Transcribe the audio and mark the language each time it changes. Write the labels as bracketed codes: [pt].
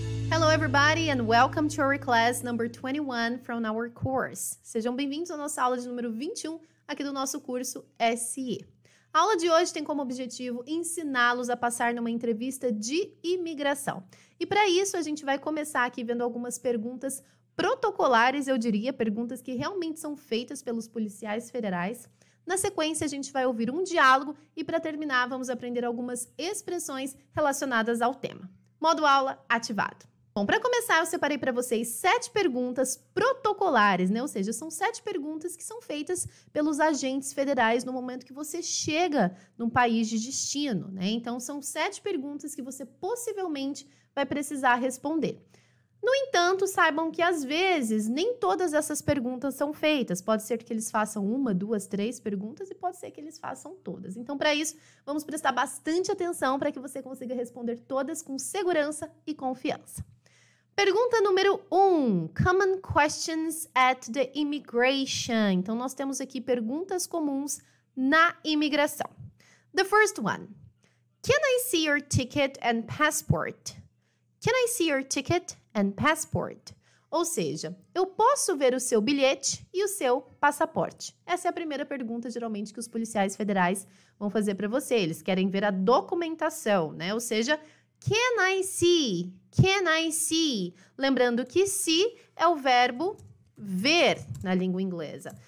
[en] Hello everybody and welcome to our class number 21 from our course. [pt] Sejam bem-vindos à nossa aula de número 21 aqui do nosso curso SE. A aula de hoje tem como objetivo ensiná-los a passar numa entrevista de imigração. E para isso a gente vai começar aqui vendo algumas perguntas protocolares, eu diria, perguntas que realmente são feitas pelos policiais federais. Na sequência, a gente vai ouvir um diálogo e, para terminar, vamos aprender algumas expressões relacionadas ao tema. Modo aula ativado. Bom, para começar, eu separei para vocês 7 perguntas protocolares, né? Ou seja, são 7 perguntas que são feitas pelos agentes federais no momento que você chega num país de destino, né? Então, são 7 perguntas que você possivelmente vai precisar responder. No entanto, saibam que às vezes nem todas essas perguntas são feitas. Pode ser que eles façam 1, 2, 3 perguntas e pode ser que eles façam todas. Então, para isso, vamos prestar bastante atenção para que você consiga responder todas com segurança e confiança. Pergunta número 1. [en] Common questions at the immigration. [pt] Então, nós temos aqui perguntas comuns na imigração. [en] The first one. Can I see your ticket and passport? Can I see your ticket and passport? [pt] Ou seja, eu posso ver o seu bilhete e o seu passaporte? Essa é a primeira pergunta, geralmente, que os policiais federais vão fazer para você. Eles querem ver a documentação, né? Ou seja, [en] can I see? Can I see? [pt] Lembrando que see é o verbo ver na língua inglesa.